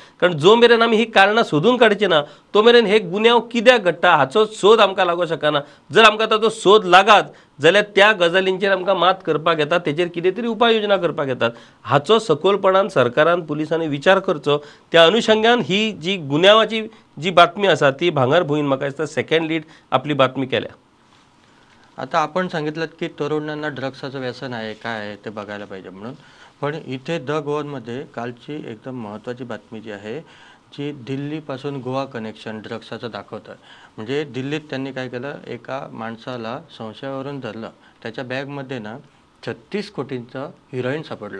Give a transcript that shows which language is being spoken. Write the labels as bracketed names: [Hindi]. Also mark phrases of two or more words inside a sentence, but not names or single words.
[Konkani] कारण जो मेरेन आमी ही कारणां सोदून काडचे ना तो मेरेन हे गुन्यांव कित्याक घडटा हाचो सोद आमकां लागो शकना. जर आमकां ताचो सोद लागात जाल्यार त्या गजालींचेर आमकां मात करपाक येता, तेचेर कितें तरी उपाय योजना करपाक येतात. हाचो सखोलपणान सरकारान पुलिसांनी विचार करचो. त्या अनुशंगान ही जी गुन्यांवाची जी बातमी आसा ती भांगर भुंयन म्हाका दिसता [English] second lead [Konkani] आपली बातमी केल्या. [Marathi] आता आपण सांगितलं की तरुणांना ड्रग्साचं व्यसन आहे काय आहे ते बघायला पाहिजे म्हणून, पण इथे द गोवनमध्ये कालची एकदम महत्त्वाची बातमी जी आहे जी दिल्लीपासून गोवा कनेक्शन ड्रग्साचं दाखवतं. म्हणजे दिल्लीत त्यांनी काय केलं, एका माणसाला संशयावरून धरलं, त्याच्या बॅगमध्ये ना 36 कोटींचं हिरोईन सापडलं.